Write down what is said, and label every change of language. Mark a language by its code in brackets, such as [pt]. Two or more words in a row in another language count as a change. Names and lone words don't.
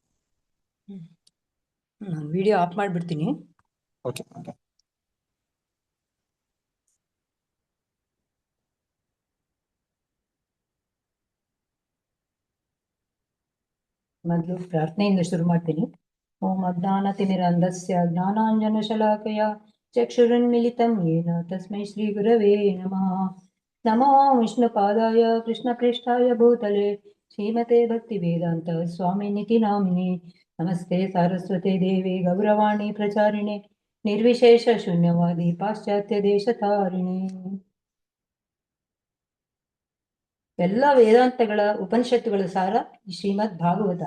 [kn] ನಾನು [en] video off [kn] ಮಾಡ್ಬಿಡ್ತೀನಿ. [en] OK OK. [kn] ಮೊದಲು ಪ್ರಾರ್ಥನೆಯಿಂದ ಶುರು ಮಾಡ್ತೀನಿ. [sa] ಓಂ ಅಜ್ಞಾನತಿಮಿರಂಧಸ್ಯ ಜ್ಞಾನಾಂಜನಶಲಾಕಯ ಚಕ್ಷುರುನ್ಮಿಲಿತಂ ಯೇನ ತಸ್ಮೈ ಶ್ರೀ ಗುರವೇ ನಮಃ. ನಮೋ ವಿಷ್ಣುಪಾದಾಯ ಕೃಷ್ಣಪ್ರೇಷ್ಠಾಯ ಭೂತಲೆ ಶ್ರೀಮತೆ ಭಕ್ತಿವೇದಾಂತ ಸ್ವಾಮಿನಿತಿ ನಾಮಿನೇ. ನಮಸ್ತೆ ಸಾರಸ್ವತೆ ದೇವಿ ಗೌರವಾಣಿ ಪ್ರಚಾರಿಣೆ ನಿರ್ವಿಶೇಷ ಶೂನ್ಯವಾದಿ ಪಾಶ್ಚಾತ್ಯ ದೇಶತಾರಿಣೆ. [kn] ಎಲ್ಲ ವೇದಾಂತಗಳ ಉಪನಿಷತ್ತುಗಳ ಸಾರ ಈ ಶ್ರೀಮದ್ ಭಾಗವತ.